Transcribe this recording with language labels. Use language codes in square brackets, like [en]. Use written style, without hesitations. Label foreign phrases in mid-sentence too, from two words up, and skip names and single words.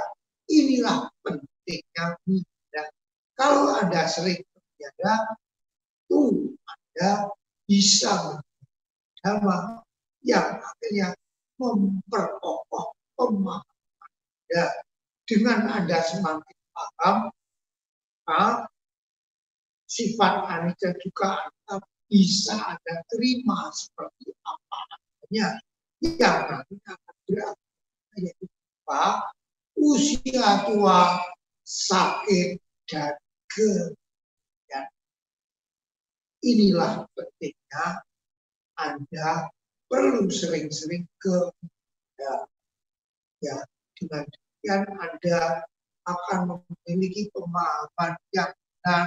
[id] Inilah pentingnya wihara. Kalau Anda sering berwihara, itu Anda bisa mendengar dhamma yang akhirnya memperkokoh pemahaman Anda. Dengan Anda semakin paham sifat [pi] anicca dukkha Anatta, [id] bisa Anda terima seperti apa adanya, yang nanti akan berakhir yaitu apa? Usia tua, sakit, dan kematian. Inilah pentingnya Anda perlu sering-sering ke ya, dengan demikian Anda akan memiliki pemahaman yang benar.